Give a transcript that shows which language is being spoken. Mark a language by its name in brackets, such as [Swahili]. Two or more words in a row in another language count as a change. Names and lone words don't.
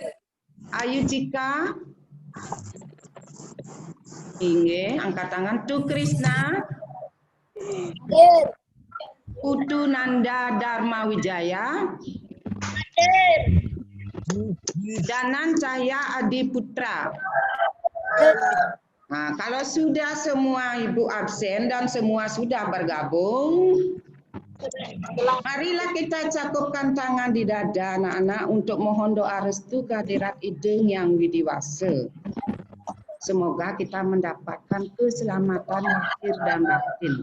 [Indonesian] Ayu Cika? Inge, angkat tangan. Tu Krisna? Hadir. Putu Nanda Dharma Wijaya? Hadir. Danan Cahya Adiputra? Nah, kalau sudah semua Ibu absen dan semua sudah bergabung, marilah kita cakupkan tangan di dada anak-anak untuk mohon doa restu kehadirat Ideng yang widiwasa. Semoga kita mendapatkan keselamatan lahir dan batin.